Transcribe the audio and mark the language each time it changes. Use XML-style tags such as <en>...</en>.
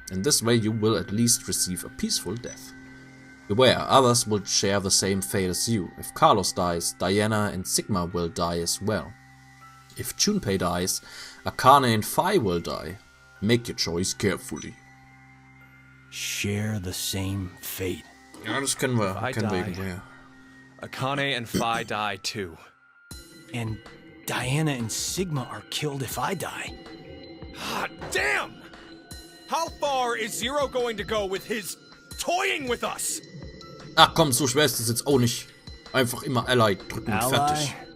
<en>In this way you will at least receive a peaceful death. Beware, others will share the same fate as you. If Carlos dies, Diana and Sigma will die as well. If Junpei dies, Akane and Phi will die. Make your choice carefully. Share the same fate.</en> <de>Ja, das kennen wir irgendwoher.</de> <en>Akane and Phi die too. And Diana and Sigma are killed if I die. Hot damn! How far is Zero going to go with his toying with us?</en> <de>Ach komm, so schwer ist das jetzt auch nicht. Einfach immer Ally drücken und fertig.</de>